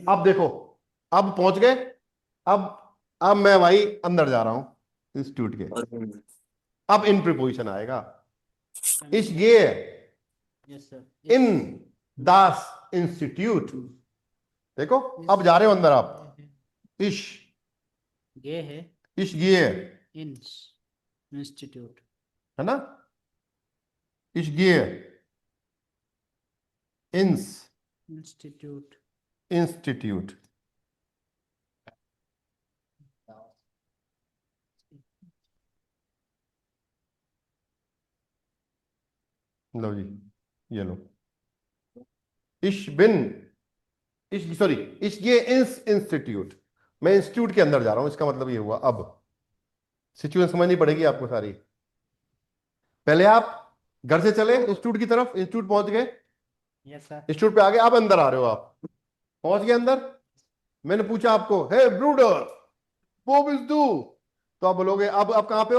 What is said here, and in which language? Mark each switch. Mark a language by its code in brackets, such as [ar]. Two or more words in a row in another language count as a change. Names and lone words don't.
[hi] अब देखो, अब पहुंच गए, अब मैं भाई अंदर जा रहा हूं इंस्टीट्यूट के, अब इन प्रीपोजिशन आएगा, इस ये यस सर। [de] in das Institut, [hi] देखो अब जा रहे हो अंदर आप, इश, गे है इश ये, [de] ins Institut [hi] है ना? [de] Ich gehe ins इंस्टीट्यूट [hi] Institut. लो जी, ये लो। [de] Ich bin सॉरी ich gehe ins Institut. [hi] मैं इंस्टीट्यूट के अंदर जा रहा हूं, इसका मतलब ये हुआ। अब सिचुएशन समझनी पड़ेगी आपको सारी। पहले आप घर से चले इंस्टीट्यूट की तरफ, इंस्टीट्यूट पहुंच गए, यस सर इंस्टीट्यूट पे आ गए, अब अंदर आ रहे हो, आप पहुंच गए अंदर। मैंने पूछा आपको, [de] he Bruder wo bist du, [hi] तो आप बोलोगे अब कहां पे हो?